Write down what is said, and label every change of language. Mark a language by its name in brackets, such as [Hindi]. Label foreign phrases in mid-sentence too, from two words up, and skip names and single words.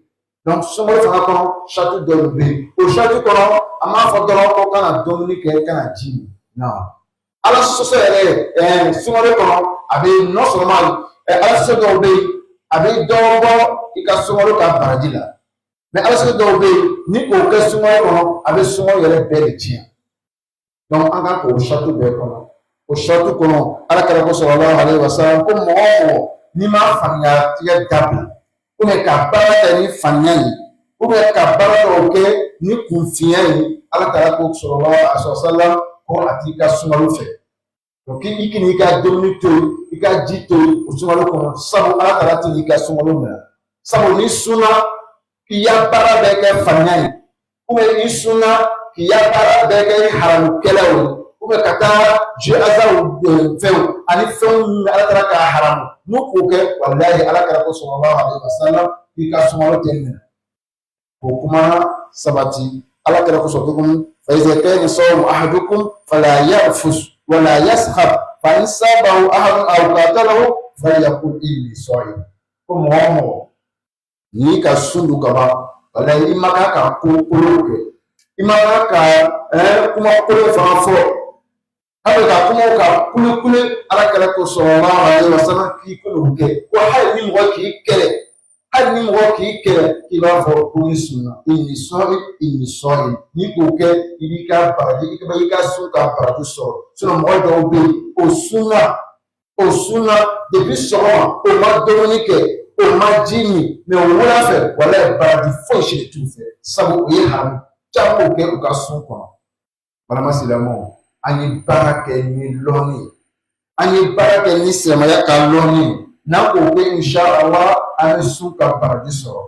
[Bambara] Donc sunkalo fana kɔnɔ charte dɔw bɛ yen o charte kɔnɔ a m'a fɔ dɔrɔn ko kana dumuni kɛ kana ji min non ala sɔsɔ yɛrɛ sunkalo kɔnɔ a bɛ [French] non seulement [Bambara] ala sɔsɔ dɔw bɛ yen a bɛ dɔ bɔ i ka sunkalo ka baraji la mais ala sɔsɔ dɔw bɛ yen ni k'o kɛ sunkalo kɔnɔ a bɛ sunkalo yɛrɛ bɛɛ de tiɲɛ. Donc an ka k'o charte bɛɛ kɔnɔ o charte kɔnɔ ala kira ko [Arabic] صلى الله عليه وسلم [Bambara] ko mɔgɔ o mɔgɔ n'i ma faamuya tigɛ dabila [French] ou bien [Bambara] ka baara kɛ ni faamuya ye [French] ou bien [Bambara] ka baara dɔw kɛ ni kunfinya ye ala taala ko [Arabic] صلى الله عليه وسلم [Bambara] ko a t'i ka sunkalo fɛ. Donc i k'i ka dumuni to yen i ka ji to yen o sunkalo kɔnɔ sabu ala taala t'i ka sunkalo minɛ sabu ni sunna k'i ya baara bɛɛ kɛ faamuya ye [French] ou bien [Bambara] i sunna k'i ya baara bɛɛ kɛ haramukɛlaw ye [French] ou bien [Bambara] ka taa [French] jeu hasard [Bambara] fɛnw ani fɛnw min ala taala k'a haramu n'o k'o kɛ walahi ala kira ko [Arabic] صلى الله عليه وسلم [Bambara] k'i ka sunkalo tɛ minɛ. O kuma sabati ala kira ko sɔrɔ [Arabic] فإذا كان صوم أحدكم فلا يرفث ولا يصخب فإن سابه أحد أو قاتله فليقل إني صائم. [Bambara] Ko mɔgɔ o mɔgɔ n'i ka sun don ka ban walahi i ma kan ka ko kolon kɛ i ma kan ka kuma kolon fana fɔ hali ka kumaw ka kule ala kira ko [Arabic] صلى الله عليه وسلم [Bambara] k'i k'olu kɛ ko hali ni mɔgɔ k'i kɛlɛ hali ni mɔgɔ k'i kɛlɛ k'i b'a fɔ ko ni sunna i ni sɔɔri n'i k'o kɛ i b'i ka baraji i ka sun ka baraji sɔrɔ mɔgɔ dɔw bɛ yen o sunna depuis sɔgɔma o ma dumuni kɛ o ma ji min mais o wula fɛ walahi baraji foyi si de t'u fɛ sabu o ye haramu caman kɛ u ka sun kɔnɔ. Balima silamɛw an ye baara kɛ ni lɔnni ye an ye baara kɛ ni silamɛya ka lɔnni ye n'an k'o kɛ inshallah an bɛ sun ka baraji sɔrɔ.